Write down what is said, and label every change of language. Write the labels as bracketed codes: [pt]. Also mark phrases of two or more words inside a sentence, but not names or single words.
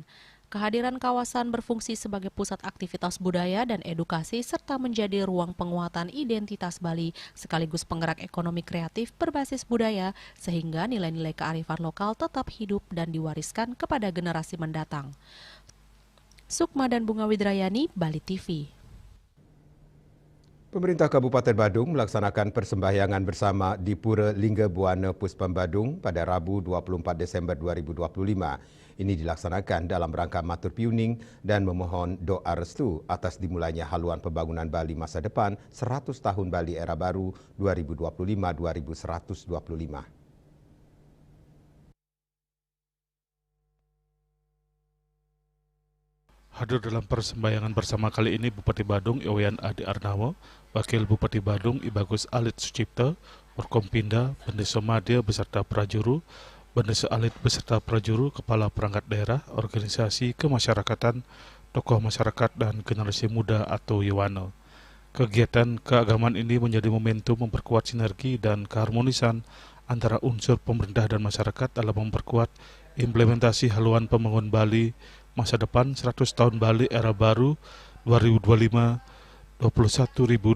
[id] Kehadiran kawasan berfungsi sebagai pusat aktivitas budaya dan edukasi serta menjadi ruang penguatan identitas Bali sekaligus penggerak ekonomi kreatif berbasis budaya sehingga nilai-nilai kearifan lokal tetap hidup dan diwariskan kepada generasi mendatang. Sukma dan Bunga Widrayani, Bali TV. Pemerintah Kabupaten Badung melaksanakan persembahyangan bersama di Pura Lingga Buana Puspam Badung pada Rabu 24 Desember 2025. Ini dilaksanakan dalam rangka [ban] matur piuning [id] dan memohon doa restu atas dimulainya haluan pembangunan Bali masa depan 100 tahun Bali era baru 2025-2125. Hadir dalam persembahyangan bersama kali ini Bupati Badung Iwayan Adi Arnawo, Wakil Bupati Badung Ibagus Alit Sucipto, Forkompinda, Bendesa Madya beserta prajuru, Bendesa Alit beserta prajuru, Kepala Perangkat Daerah, Organisasi Kemasyarakatan, tokoh masyarakat dan generasi muda atau Yewano. Kegiatan keagamaan ini menjadi momentum memperkuat sinergi dan keharmonisan antara unsur pemerintah dan masyarakat dalam memperkuat implementasi haluan pembangunan Bali masa depan 100 tahun Bali era baru 2025-2025.